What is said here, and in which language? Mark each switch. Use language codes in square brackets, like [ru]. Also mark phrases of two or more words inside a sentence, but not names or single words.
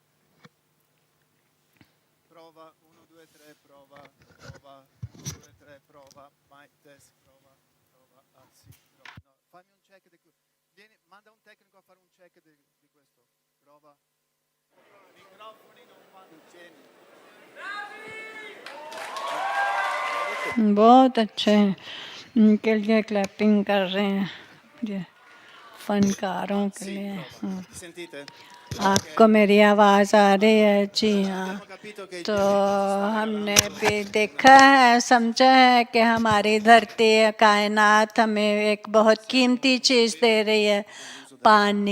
[it] Prova, 1, 2, 3, prova. 1, 2, 3, prova. [en] Mic test, [it] prova. Ah sì, prova. No, fammi un check manda un tecnico a fare un check di questo. Prova. I microfoni non vanno, tieni. [hi] बहुत अच्छे इनके लिए क्लैपिंग कर रहे हैं ये फनकारों के लिए। [it] Sentite? [hi] आपको मेरी आवाज़ आ रही है? जी हाँ। तो हमने भी देखा है, समझा है कि हमारी धरती कायनात हमें एक बहुत कीमती चीज़ दे रही है, पानी।